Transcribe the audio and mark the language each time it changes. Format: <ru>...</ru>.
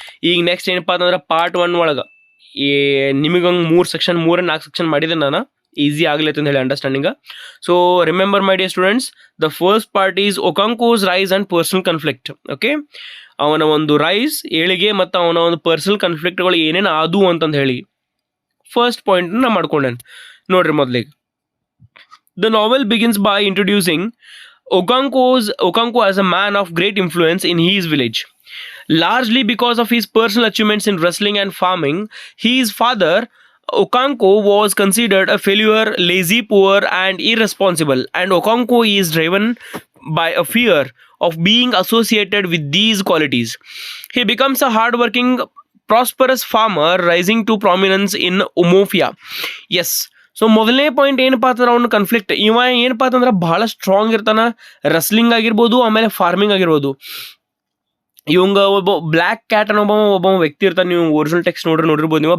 <kn>ಈಗ ನೆಕ್ಸ್ಟ್ ಏನಪ್ಪ ಅಂತಂದ್ರೆ ಪಾರ್ಟ್ 1 ಒಳಗೆ ನಿಮಗೆ ಹಂಗೆ 3 ಸೆಕ್ಷನ್, 4 ಸೆಕ್ಷನ್ ಮಾಡಿದೆ ನಾನು, ಈಸಿ ಆಗಲಿ ಅಂತ ಹೇಳಿ understanding.</kn> <en>So remember my dear students, the first part is Okonkwo's rise and personal conflict.</en> <kn>Okay, ಅವನ ಒಂದು ರೈಸ್, ಏಳಿಗೆ, ಮತ್ತು ಅವನ ಒಂದು ಪರ್ಸನಲ್ ಕಾನ್ಫ್ಲಿಕ್ಟ್ಗಳು ಏನೇನು ಆದು ಅಂತಂದು ಹೇಳಿ ಫಸ್ಟ್ ಪಾಯಿಂಟ್ನ ಮಾಡ್ಕೊಂಡೇನೆ. ನೋಡ್ರಿ, ಮೊದಲಿಗೆ</kn> <en>the novel begins by introducing Okonkwo as a man of great influence in his village. Largely because of his personal achievements in wrestling and farming, his father Okonkwo was considered a failure, lazy, poor, and irresponsible, and Okonkwo is driven by a fear of being associated with these qualities. He becomes a hardworking, prosperous farmer, rising to prominence in Umofia. Yes.</en> <kn>So ಮೊದಲನೇ point ಏನಪ್ಪಾ ಅಂತಂದ್ರೆ ಅವ್ನ conflict, ಇವ ಏನಪ್ಪಾ ಅಂತಂದ್ರೆ ಬಹಳ strong ಇರ್ತಾನ, wrestling ಆಗಿರ್ಬೋದು, ಆಮೇಲೆ ಫಾರ್ಮಿಂಗ್ ಆಗಿರ್ಬೋದು. ಇವಂಗ ಒಬ್ಬ ಬ್ಲ್ಯಾಕ್ ಕ್ಯಾಟ್ ಅನ್ನೋ ಒಬ್ಬ ವ್ಯಕ್ತಿ ಇರ್ತಾನೆ. ನೀವು ಒರಿಜಿನಲ್ ಟೆಕ್ಸ್ಟ್ ನೋಡಿರ್ಬೋದು ನೀವು.</kn>